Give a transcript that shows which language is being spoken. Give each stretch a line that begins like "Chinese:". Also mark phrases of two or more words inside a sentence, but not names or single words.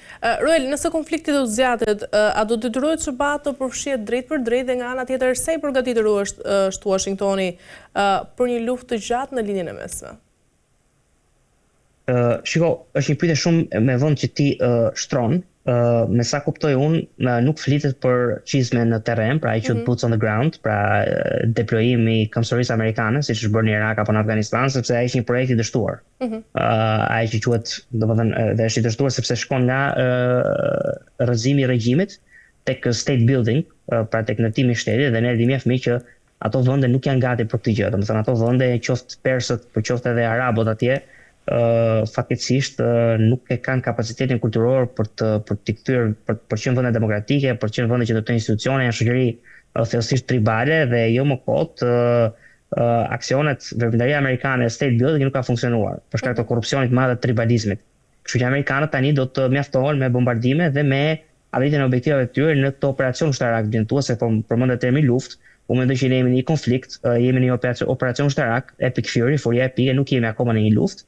Albanian: Ruel, nëse konflikti do të zgjatet, a do detyrohet SBA të përfshihet drejt për drejt, dhe nga ana tjetër sa i përgatitur është Washingtoni për një luftë të gjatë në linjën e mesme? Shiko, është një pyetje shumë me vend që ti shtron, me sa kuptoj unë, nuk flitet për qizme në terren, pra ai quhet
English: boots on the ground,
Albanian: pra deployimi i kamësorisë amerikane, siç është bërë në Irak apo në Afganistan, sepse ai është një projekt i dështuar. Ai që quhet, domethënë, dhe është i dështuar sepse shkon nga rrëzimi i regjimit tek
English: state building,
Albanian: pra tek ndërtimi i shtetit, dhe ne di mjaft mirë që ato vende nuk janë gati për këtë gjë. Domethënë ato vende, qoftë persët, por qoftë edhe arabët atje, fatkeqësisht nuk e kanë kapacitetin kulturor për t'i kthyer për qenë vende demokratike, për qenë vende që do të institucione, janë shoqëri thellësisht tribale dhe jo më kot aksionet veprimtaria amerikane e
English: state building
Albanian: nuk ka funksionuar për shkak të korrupsionit të madh të tribalizmit. Kështu që amerikanët tani do të mjaftohen me bombardime dhe me arritjen e objektivave të tyre në këtë operacion ushtarak vjentues, se po përmendet termi luftë. Unë mendoj që ne jemi në një konflikt, jemi në një operacion ushtarak, Epic Fury, furia epike, nuk jemi akoma në një luftë.